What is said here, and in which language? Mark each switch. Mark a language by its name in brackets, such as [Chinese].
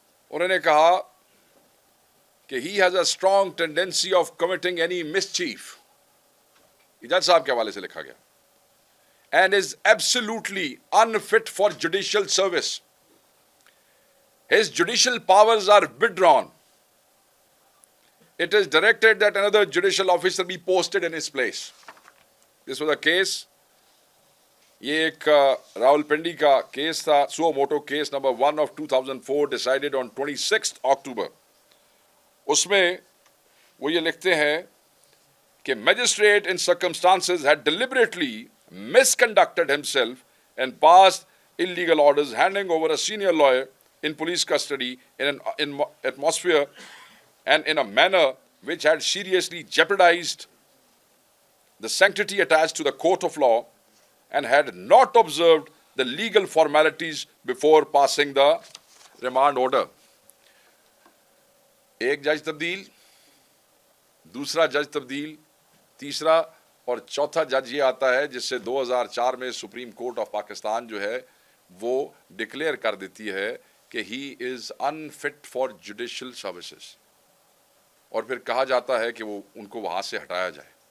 [Urdu] انہوں نے کہا کہ [English] He has a strong tendency of committing any mischief. [Urdu] یہ جج صاحب کے حوالے سے لکھا گیا. [English] And is absolutely unfit for judicial service. His judicial powers are withdrawn. It is directed that another judicial officer be posted in his place. This was a case. [Urdu] یہ ایک راولپنڈی کا کیس تھا, سو motto case number 1 [English] of 2004 decided on 26th October. [Urdu] اس میں وہ یہ لکھتے ہیں کہ [English] magistrate in circumstances had deliberately misconducted himself and passed illegal orders handing over a senior lawyer in police custody in an atmosphere and in a manner which had seriously jeopardized the sanctity attached to the court of law and had not observed the legal formalities before passing the remand order. [Urdu] ایک جج تبدیل, دوسرا جج تبدیل, تیسرا اور چوتھا جج یہ آتا ہے جس سے 2004 میں سپریم کورٹ آف پاکستان جو ہے وہ ڈکلیئر کر دیتی ہے کہ [English] he is unfit for judicial services, [Urdu] اور پھر کہا جاتا ہے کہ وہ ان کو وہاں سے ہٹایا جائے.